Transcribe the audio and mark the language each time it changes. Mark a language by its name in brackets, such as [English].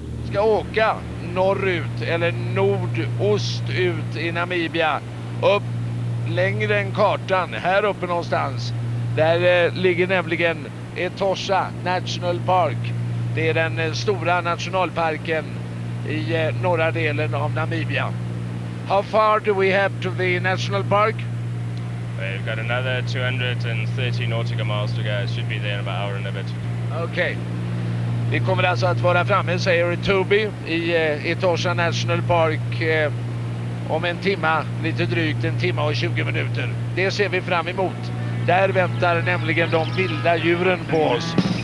[Swedish] Ska åka norrut eller nordost ut i Namibia, upp längre än kartan, här uppe någonstans. Där ligger nämligen Etosha National Park. Det är den stora nationalparken i norra delen av Namibia. [English] How far do we have to the national park? We've got another 230 nautical miles to go. It should be there in about an hour and a bit. [Swedish] Okej. Vi kommer alltså att vara framme, säger Toby, i Etosha National Park om en timma, lite drygt en timma och 20 minuter. Det ser vi fram emot. Där väntar nämligen de vilda djuren på oss.